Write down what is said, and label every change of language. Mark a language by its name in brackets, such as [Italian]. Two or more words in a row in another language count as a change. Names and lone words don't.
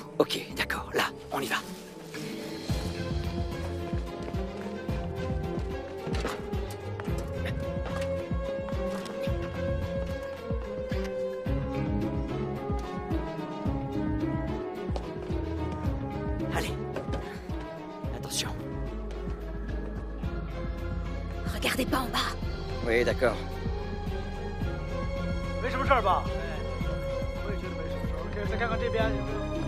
[French] Ok, d'accord. Là, on y va. Allez. Attention. Regardez pas en bas. Oui, d'accord. [Chinese] 没什么事儿吧？我也觉得没什么事儿。OK，再看看这边有没有。